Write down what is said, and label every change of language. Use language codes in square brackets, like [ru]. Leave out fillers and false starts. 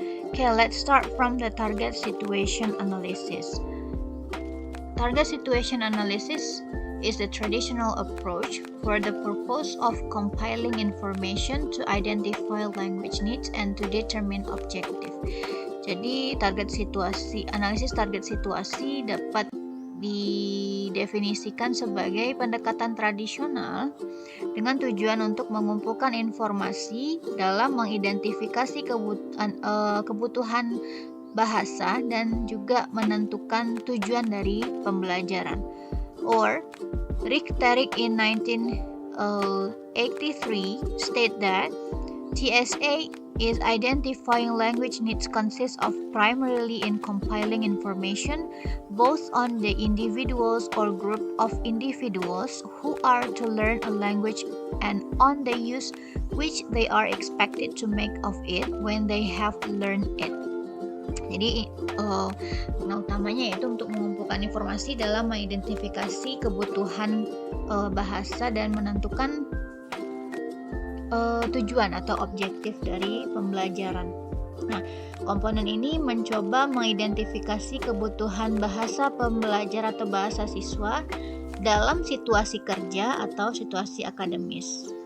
[en] Okay, let's start from the target situation analysis. Target situation analysis is the traditional approach for the purpose of compiling information to identify language needs and to determine objective. [id] Jadi analisis target situasi dapat didefinisikan sebagai pendekatan tradisional dengan tujuan untuk mengumpulkan informasi dalam mengidentifikasi kebutuhan bahasa dan juga menentukan tujuan dari pembelajaran. [en] Or Rick Tarrick in 1983 state that TSA is identifying language needs consists of primarily in compiling information both on the individuals or group of individuals who are to learn a language and on the use which they are expected to make of it when they have learned it. [id] Jadi utamanya yaitu untuk mengumpulkan informasi dalam mengidentifikasi kebutuhan bahasa dan menentukan tujuan atau objektif dari pembelajaran. Nah, komponen ini mencoba mengidentifikasi kebutuhan bahasa pembelajar atau bahasa siswa dalam situasi kerja atau situasi akademis.